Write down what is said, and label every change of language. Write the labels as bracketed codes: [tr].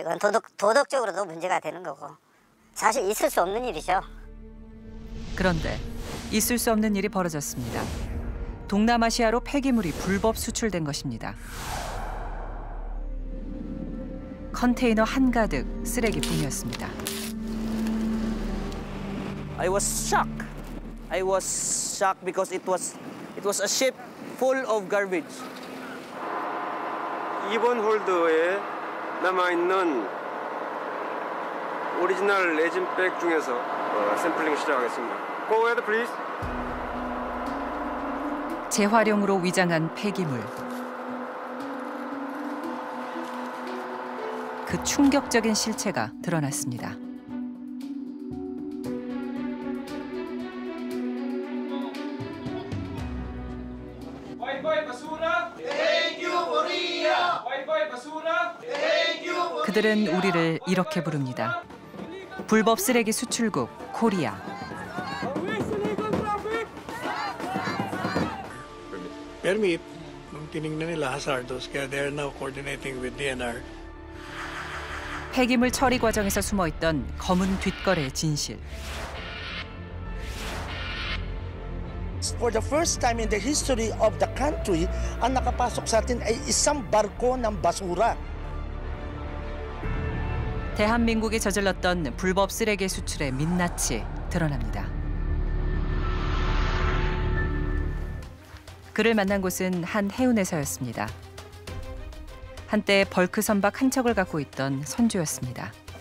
[ko] 이건 도덕적으로도 문제가 되는 거고 사실 있을 수 없는 일이죠. 그런데 있을 수 없는 일이 벌어졌습니다. 동남아시아로 폐기물이 불법 수출된 것입니다. 컨테이너 한가득 쓰레기뿐이었습니다. [en] I was shocked. I was shocked because it was a ship full of garbage. [ko] 이번 홀더에 남아있는 오리지널 레진백 중에서 샘플링 시작하겠습니다. [en] Go ahead, please. [ko] 재활용으로 위장한 폐기물. 그 충격적인 실체가 드러났습니다. 그들은 우리를 이렇게 부릅니다. 불법 쓰레기 수출국 코리아. [en] Permit, [tl] nung tinignan nila [en] hazardous, [tl] kaya [en] they are now coordinating with DNR. [ko] 폐기물 처리 과정에서 숨어있던 검은 뒷거래의 진실. [en] For the first time in the history of the country, [tl] ang nakapasok sa atin ay isang barko ng basura. [ko] 대한민국이 저질렀던 불법 쓰레기 수출의 민낯이 드러납니다. 그를 만난 곳은 한 해운회사였습니다. 한때 벌크 선박 한 척을 갖고 있던 선주였습니다.